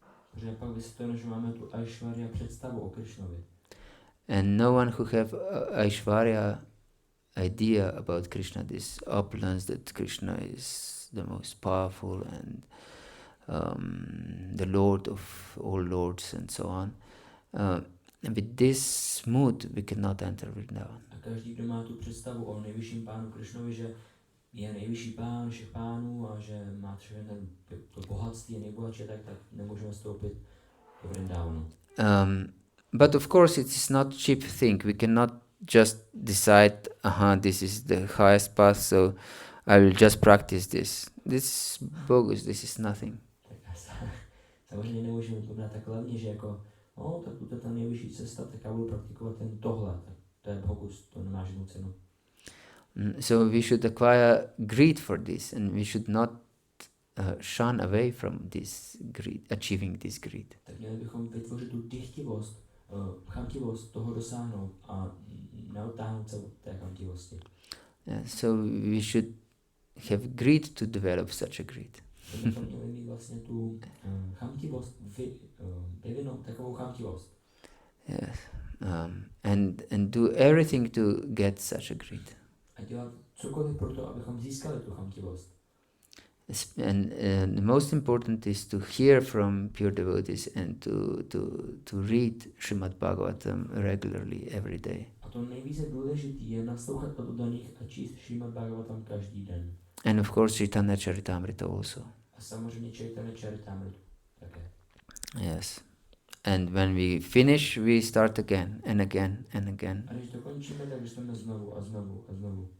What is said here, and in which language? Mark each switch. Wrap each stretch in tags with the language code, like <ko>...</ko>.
<cs>Protože pak vysvětleno, že máme tu Aishwarya představu o Krishnovi.</cs> <en>And no one who have Aishwarya idea about Krishna, this opulence that Krishna is the most powerful and the Lord of all lords and so on. With this mood we cannot enter Vrindavan.</en> <cs>A každý, kdo má tu představu o nejvyšším pánu Krishnovi, že je nejvyšší pán všech pánů a že má všechno to bohatství, je nejbohatší, tak nemůžeme vstoupit do Vrindavanu.</cs> <en>But of course it is not cheap thing. We cannot just decide, this is the highest path, so I will just practice this. This is bogus, this is nothing.</en> <cs>Samozřejmě nemůžeme to brát tak levně, že jako, tak tuto je ta nejvyšší cesta, tak já budu praktikovat ten tohle. Tak to je bogus, to nemá žádnou cenu.</cs> <en>So we should acquire greed for this, and we should not shun away from this greed, achieving this greed.</en> <cs>Tak měli bychom vytvořit tu dychtivost, chamtivost toho dosáhnout a neodtáhnout se od té chamtivosti.</cs> <en>So we should have greed to develop such a greed.</en> <cs>Bychom měli mít vlastně tu chamtivost, vyvinout takovou chamtivost.</cs> <en>Yes, and do everything to get such a greed.</en> <cs>A dělat cokoliv pro to, abychom získali tu chamtivost.</cs> <en>And the most important is to hear from pure devotees and to read Srimad Bhagavatam regularly every day.</en> <cs>A to nejvíce důležité je naslouchat od oddaných a číst Srimad Bhagavatam každý den.</cs> <en>And of course Chaitanya Charitamrita also.</en> <cs>A samozřejmě Chaitanya Charitamrita také.</cs> <en>Yes. And when we finish, we start again and again and again.</en> <cs>A když dokončíme, tak jdeme znovu a znovu a znovu.</cs>